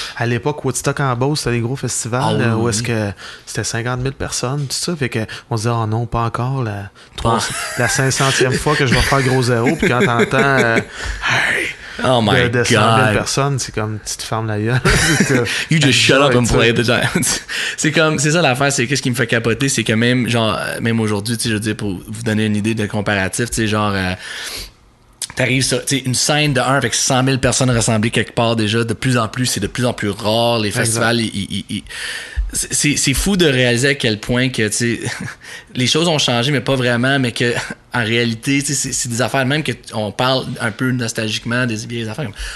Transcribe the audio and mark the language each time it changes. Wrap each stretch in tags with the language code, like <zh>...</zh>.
<fr>À l'époque, Woodstock en Beauce, c'était des gros festivals où est-ce que c'était 50 000 personnes, tout ça, fait que on se disait oh non, pas encore la 500e fois que je vais faire gros zéro, puis quand t'entends</fr> <en>oh my God.</en> <fr>De 100 000 personnes, c'est comme tu te fermes la gueule.</fr> <en>You just shut up and play the Giants.</en> <fr>C'est ça l'affaire, c'est qu'est-ce qui me fait capoter, c'est que même aujourd'hui, je veux dire, pour vous donner une idée de comparatif, t'arrives sur une scène de 1 avec 100 000 personnes rassemblées quelque part déjà, de plus en plus, c'est de plus en plus rare, les festivals, c'est fou de réaliser à quel point que les choses ont changé, mais pas vraiment, mais que en réalité, c'est des affaires même qu'on parle un peu nostalgiquement des vieilles affaires.</fr>